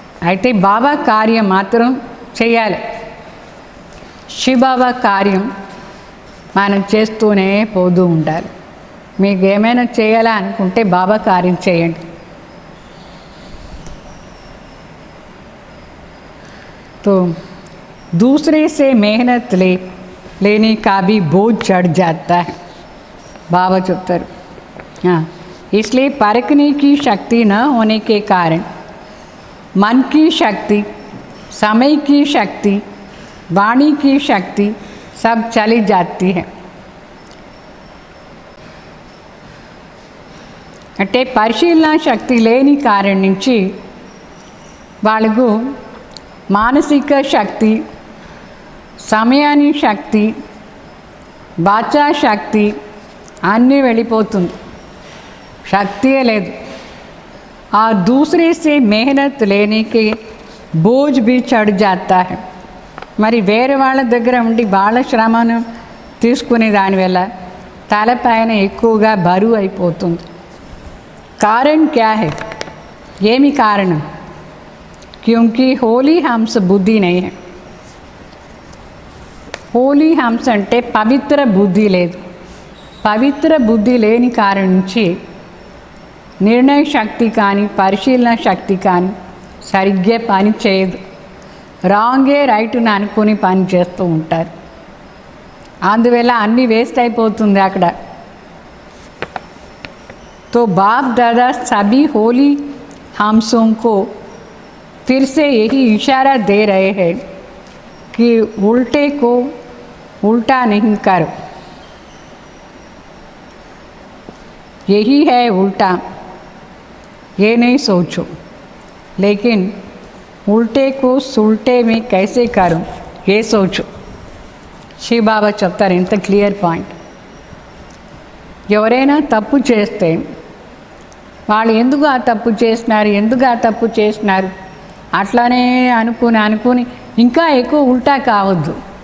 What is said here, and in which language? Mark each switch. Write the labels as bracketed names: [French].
[Telugu] అయితే బాబా కార్యం మాత్రం చేయాలి. శివబాబా కార్యం మనం చేస్తూనే పోతూ ఉండాలి. మీకు ఏమైనా చేయాలా అనుకుంటే బాబా కార్యం చేయండి. [Hindi] तो दूसरे से मेहनत लेने का भी बोझ चढ़ जाता है, [Telugu] बाबा चुप्तर। [Hindi] हाँ, इसलिए परखने की शक्ति न होने के कारण मन की शक्ति, समय की शक्ति, वाणी की शक्ति सब चली जाती है. [Telugu] అంటే పరిశీలన శక్తి లేని కారణం నుంచి వాళ్ళకు మానసిక శక్తి, సమయాని శక్తి, వాచా శక్తి అన్నీ వెళ్ళిపోతుంది, శక్తియే లేదు. [Hindi] ఆ दूसरे से मेहनत लेने के बोझ भी चढ़ जाता है. [Telugu] మరి వేరే వాళ్ళ దగ్గర ఉండి వాళ్ళ శ్రమను తీసుకునే దానివల్ల తలపైన ఎక్కువగా బరువు అయిపోతుంది. [Hindi] कारण क्या है? [Telugu] ఏమి కారణం? [Hindi] क्योंकि होली हंस बुद्धि नहीं है. [Telugu] होली हंस అంటే పవిత్ర బుద్ధి లేదు. పవిత్ర బుద్ధి లేని కారణం నుంచి నిర్ణయ శక్తి కానీ పరిశీలన శక్తి కానీ సరిగ్గా పని చేయదు. రాంగే రైట్ని అనుకుని పని చేస్తూ ఉంటారు. అందువల్ల అన్నీ వేస్ట్ అయిపోతుంది అక్కడ. [Hindi] तो बाप दादा सभी होली हंसों को फिर से यही इशारा दे रहे हैं कि उल्टे को उल्टा नहीं करो. यही है उल्टा, ये नहीं सोचो, लेकिन उल्टे को सुल्टे में कैसे करो ये सोचो. [Telugu] शिव बाबा చెప్తారు ఇంత క్లియర్ పాయింట్. ఎవరైనా తప్పు చేస్తే వాళ్ళు ఎందుకు ఆ తప్పు చేసినారు అట్లానే అనుకుని ఇంకా ఎక్కువ ఉల్టా కావద్దు.